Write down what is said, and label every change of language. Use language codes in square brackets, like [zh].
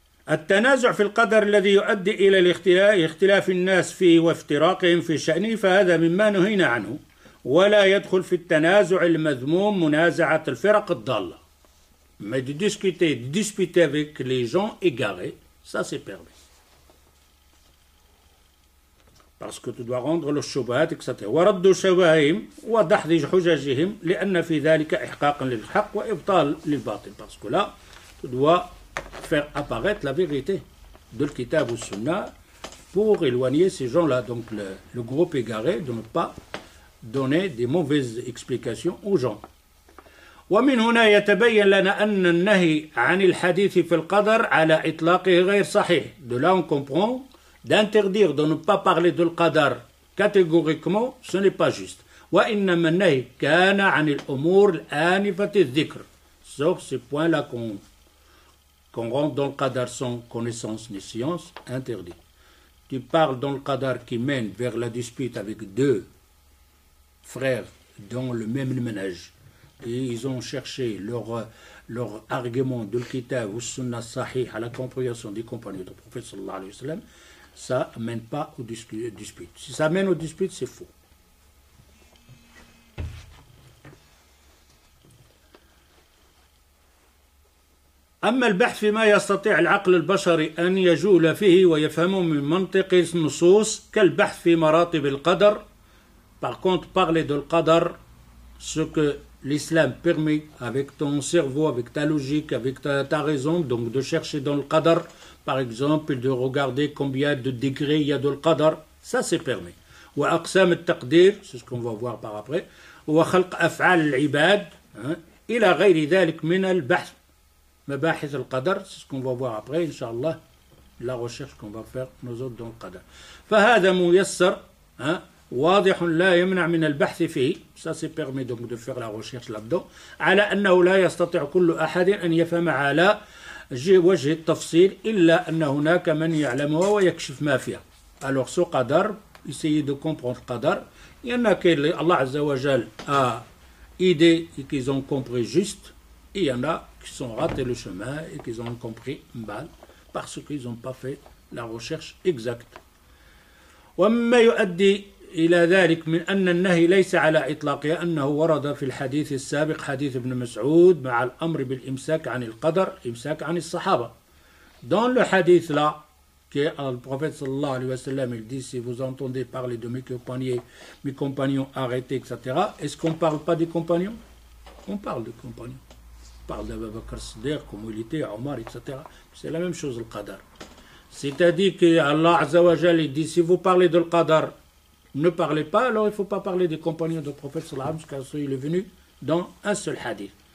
[ar] التنازع في القدر الذي يؤدي إلى اختلاف الناس فيه وافتراقهم في شأنه فهذا مما نهينا عنه ولا يدخل في التنازع المذموم منازعة الفرق الضالة. [fr] Mais de discuter avec les gens égarés, ça c'est permis. Parce que tu dois rendre le shubahat, etc. [ar] ورد شبههم ودحض حججهم لأن في ذلك إحقاق للحق وإبطال للباطل. [fr] Parce que là, tu dois faire apparaître la vérité de l'kitab ou sunna pour éloigner ces gens-là, donc le groupe égaré, de ne pas donner des mauvaises explications aux gens. [ar] ومن هنا يتبين لنا أن النهي عن الحديث في القدر على إطلاقه غير صحيح. [fr] De là on comprend d'interdire de ne pas parler de l'qadar catégoriquement, ce n'est pas juste. [ar] وإنما النهي كان عن الأمور الآنفة الذكر. [fr] Sauf ce point-là qu'on rentre dans le qadar sans connaissance ni science, interdit. Tu parles dans le qadar qui mène vers la dispute avec deux frères dans le même ménage. Et ils ont cherché leur argument de l'kitab ou sunna sahih à la compréhension des compagnons du prophète sallallahu alayhi wa sallam, ça ne mène pas aux disputes. Si ça mène aux disputes, c'est faux. [ar] أما البحث فيما يستطيع العقل البشري أن يجول فيه ويفهمه من منطق النصوص كالبحث في مراتب القدر. [fr] Par contre, parler de l'qadar, ce que l'islam permet avec ton cerveau, avec ta logique, avec ta raison, donc de chercher dans le qadar, par exemple, de regarder combien de degrés il y a dans le qadar, ça c'est permis. [ar] وأقسام التقدير, [fr] c'est ce qu'on va voir par après, [ar] وخلق أفعال العباد إلى غير ذلك من البحث مباحث القدر, [fr] c'est ce qu'on va voir après, Inch'Allah, la recherche qu'on va faire nous autres dans le qadar. [ar] فهذا ميسر واضح لا يمنع من البحث فيه, [fr] ça c'est permis donc de faire la recherche là-dedans, [ar] على أنه لا يستطيع كل أحد أن يفهم على وجه التفصيل إلا أن هناك من يعلمها ويكشف ما فيها. [fr] Alors ce qadar, essayez de comprendre le qadar, il y en a que Allah Azza wa Jal a aidé et qu'ils ont compris juste, et il y en a qui sont ratés le chemin et qui ont compris mal parce qu'ils n'ont pas fait la recherche exacte. [ar] ومما يؤدي إلى ذلك من أن النهي ليس على إطلاقه أنه ورد في الحديث السابق حديث ابن مسعود مع الأمر بالإمساك عن القدر إمساك عن الصحابة. [fr] Dans le hadith là, que le prophète sallallahu alayhi wa sallam il dit si vous entendez parler de mes compagnons arrêtés, etc. Est-ce qu'on ne parle pas des compagnons? On parle des compagnons. On parle d'Abu Bakr Siddiq, comme il était, Omar, etc. C'est la même chose le qadar. C'est-à-dire que Allah Azza wa Jal il dit si vous parlez de le qadar, ne parlez pas, alors il ne faut pas parler des compagnons du prophète sallallahu alayhi wa sallam, parce qu'il est venu dans un seul hadith.